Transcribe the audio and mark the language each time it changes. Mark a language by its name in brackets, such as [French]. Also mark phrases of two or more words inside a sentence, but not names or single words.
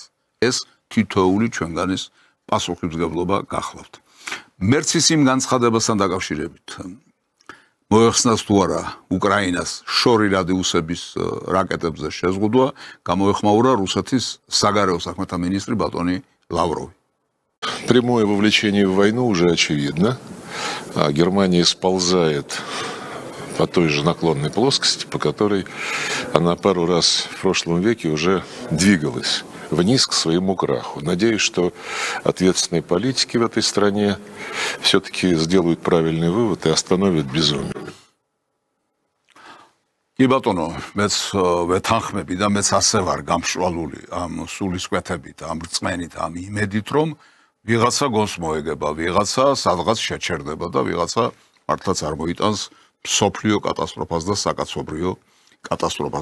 [Georgian] ეს თითოეული ჩვენგანის პასუხისმგებლობა გახლავთ. მერცის იმ განცხადებასთან დაკავშირებით მოეხსნას თუ არა უკრაინას შორი რადიუსების რაკეტებზე შეზღუდვა, გამოეხმაურა რუსეთის საგარეო საქმეთა მინისტრი ბატონი ლავროვი. [Russian] Прямое вовлечение в войну уже очевидно. Германия сползает по той же наклонной плоскости, по которой она пару раз в прошлом веке уже двигалась вниз к своему краху. Надеюсь, что ответственные политики в этой стране все-таки сделают правильный вывод и остановят безумие. [Georgian] კი ბატონო, მეც ვეთანხმები და მეც ასე ვარ გამშვალული ამ სულისკვეთებით, ამ რწმენით, ამ იმედით, რომ ვიღაცა გონს მოეგება, ვიღაცა სადღაც შეჩერდება და ვიღაცა მართლაც არ მოიტანს მსოფლიო კატასტროფას და საკაცობრიო კატასტროფას.